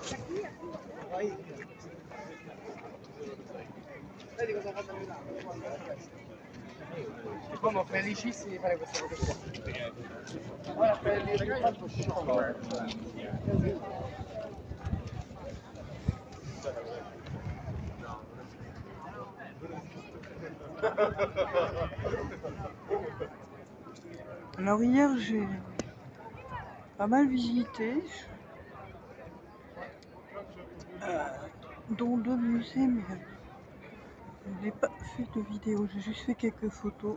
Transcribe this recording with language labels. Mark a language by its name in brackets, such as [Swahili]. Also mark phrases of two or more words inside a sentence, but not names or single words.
[Italian] Come felicissimi di fare questa cosa qua. Ora per il fatto sciopero. [French] Alors hier, j'ai pas mal visité, dont 2 musées, mais je n'ai pas fait de vidéo, j'ai juste fait quelques photos.